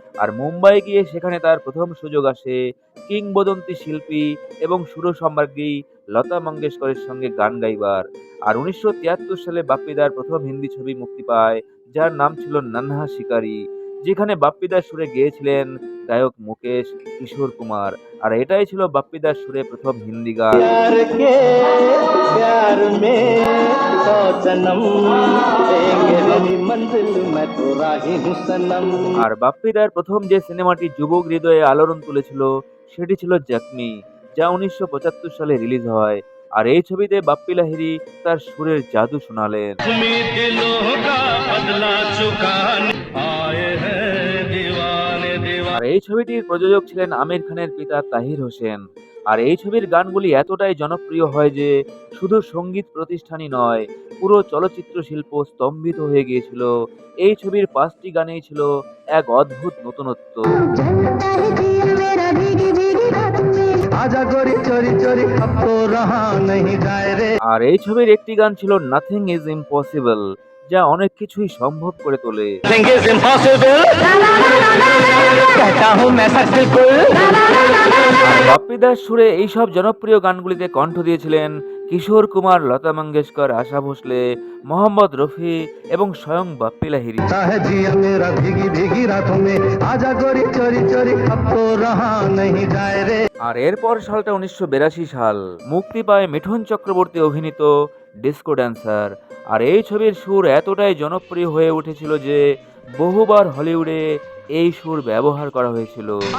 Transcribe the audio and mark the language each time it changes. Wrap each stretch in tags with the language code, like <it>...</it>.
<bn>আর মুম্বাই গিয়ে সেখানে তার প্রথম সুযোগ আসে কিংবদন্তি শিল্পী এবং সুরসম্রাজ্ঞী লতা মঙ্গেশকরের সঙ্গে গান গাইবার। আর 1973 সালে বাপ্পিদার প্রথম হিন্দি ছবি মুক্তি পায়, যার নাম ছিল নন্হা শিকারি, যেখানে বাপ্পিদার সুরে গেয়েছিলেন গায়ক মুকেশ কিশোর কুমার। আর এটাই ছিল বাপ্পিদার সুরে প্রথম হিন্দি গান।</bn> <hi>प्यार के प्यार में सौ जन्म देंगे मेरी मंजिल मैं तो राही हूँ सनम।</hi> <bn>আর বাপ্পিদার প্রথম যে সিনেমাটি যুবক হৃদয়ে আলোড়ন তুলেছিল সেটি ছিল জখমি, যা 1975 সালে রিলিজ হয়। আর এই ছবিতে বাপ্পি লাহিড়ী তার সুরের জাদু শোনালেন। আর এই ছবিটির প্রযোজক ছিলেন আমির খানের পিতা তাহির হোসেন। আর এই ছবির গানগুলি এতটাই জনপ্রিয় হয় যে শুধু সঙ্গীত প্রতিষ্ঠানই নয়, পুরো চলচ্চিত্র শিল্প স্তম্ভিত হয়ে গিয়েছিল। এই ছবির 5টি গানেই ছিল এক অদ্ভুত নতুনত্ব।</bn> <hi>जलता है दिल मेरा भीगी भीगी रातों में। आजा गोरी चोरी चोरी अब तो रहा नहीं जाए रे।</hi> <bn>আর এই ছবির একটি গান ছিল নাথিং ইজ ইম্পসিবল, যা অনেক কিছুই সম্ভব করে তোলে।</bn> <en>Nothing is impossible</en> <hi>कहता हूँ मैं सच बिल्कुल।</hi> <bn>আর বাপ্পিদার সুরে এইসব জনপ্রিয় গানগুলিতে কণ্ঠ দিয়েছিলেন কিশোর কুমার, লতা মঙ্গেশকর, আশা ভোসলে, মোহাম্মদ রফি এবং স্বয়ং বাপ্পি লাহিড়ী।</bn> <hi>है जिया मेरा भीगी भीगी रातों में आजा गोरी चोरी चोरी अब तो रहा नहीं जाए रे।</hi> <bn>আর এরপর সালটা 1982 সাল, মুক্তি পায় মিঠুন চক্রবর্তী অভিনীত ডিস্কো ড্যান্সার। আর এই ছবির সুর এতটাই জনপ্রিয় হয়ে উঠেছিল যে বহুবার হলিউডে এই সুর ব্যবহার করা হয়েছিল।</bn>